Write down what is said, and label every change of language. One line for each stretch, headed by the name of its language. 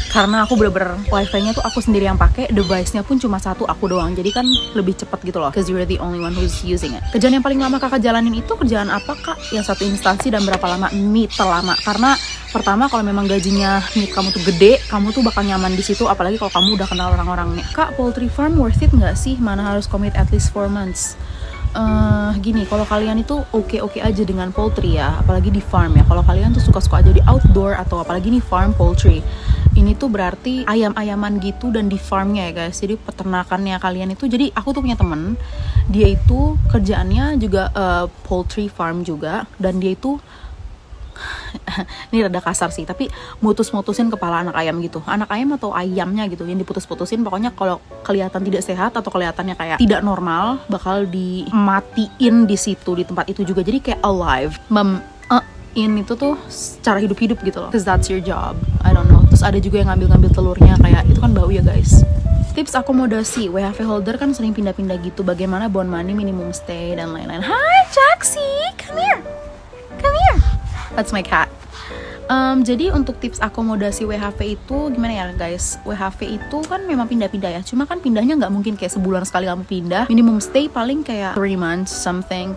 Indonesian: Karena aku bener-bener wifi-nya tuh aku sendiri yang pakai, device-nya pun cuma satu aku doang, jadi kan lebih cepet gitu loh,
English: cause you're the only one who's using it.
Indonesian: Kerjaan yang paling lama kakak jalanin itu kerjaan apa, Kak? Yang satu instansi dan berapa lama? Meet terlama. Karena pertama, kalau memang gajinya meet kamu tuh gede, kamu tuh bakal nyaman di situ, apalagi kalau kamu udah kenal orang-orangnya. Kak, poultry farm worth it nggak sih? Mana harus
English: commit at least 4 months?
Indonesian: Gini, kalau kalian itu oke aja dengan poultry ya, apalagi di farm ya. Kalau kalian tuh suka-suka aja di outdoor, atau apalagi nih farm poultry, ini tuh berarti ayam-ayaman gitu dan di farmnya ya guys. Jadi peternakannya kalian itu, jadi aku tuh punya temen, dia itu kerjaannya juga poultry farm juga, dan dia itu ini rada kasar sih, tapi mutus-mutusin kepala anak ayam gitu, anak ayam atau ayamnya gitu yang diputus-putusin. Pokoknya kalau kelihatan tidak sehat atau kelihatannya kayak tidak normal, bakal dimatiin di situ, di tempat itu juga. Jadi kayak alive, in itu tuh secara hidup-hidup gitu loh,
English: cause that's your job, I don't know.
Indonesian: Terus ada juga yang ngambil telurnya, kayak itu kan bau ya guys. Tips akomodasi, WHV holder kan sering pindah-pindah gitu, bagaimana bond money, minimum stay, dan lain-lain.
English: Hi Jaxie, come here. That's my cat.
Indonesian: Jadi untuk tips akomodasi WHV itu gimana ya guys? WHV itu kan memang pindah-pindah ya, cuma kan pindahnya nggak mungkin kayak sebulan sekali kamu pindah. Minimum stay paling kayak
English: 3 months something.